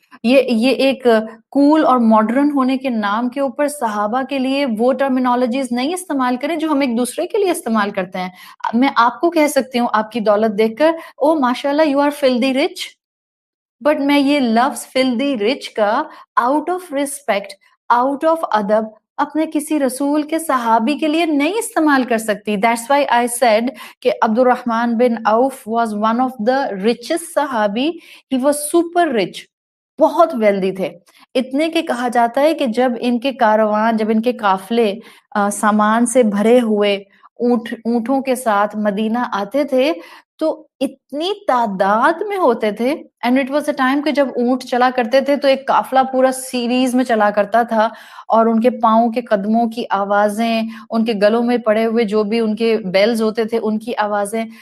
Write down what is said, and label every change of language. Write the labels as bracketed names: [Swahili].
[Urdu] یہ ایک کول اور ماڈرن ہونے کے نام کے اوپر صحابہ کے لیے وہ ٹرمینالوجیز نہیں استعمال کریں جو ہم ایک دوسرے کے لیے استعمال کرتے ہیں. میں آپ کو کہہ سکتی ہوں آپ کی دولت دیکھ کر او ماشاءاللہ [English] you are filthy rich, but [Urdu] میں یہ لفظ فلدی رچ کا out of respect, out of ادب اپنے کسی رسول کے صحابی کے لیے نہیں استعمال کر سکتی. [English] That's why I said کہ عبد الرحمن بن عوف was one of the richest صحابی. He was super rich، [Urdu] بہت ویلدی تھے. اتنے کہ کہا جاتا ہے کہ جب ان کے کاروان، جب ان کے قافلے سامان سے بھرے ہوئے اونٹوں کے ساتھ مدینہ آتے تھے تو اتنی تعداد میں ہوتے تھے. [English] and it was a time [Urdu] کہ جب اونٹ چلا کرتے تھے تو ایک قافلہ پورا سیریز میں چلا کرتا تھا، اور ان کے پاؤں کے قدموں کی آوازیں، ان کے گلوں میں پڑے ہوئے جو بھی ان کے بیلز ہوتے تھے ان کی آوازیں.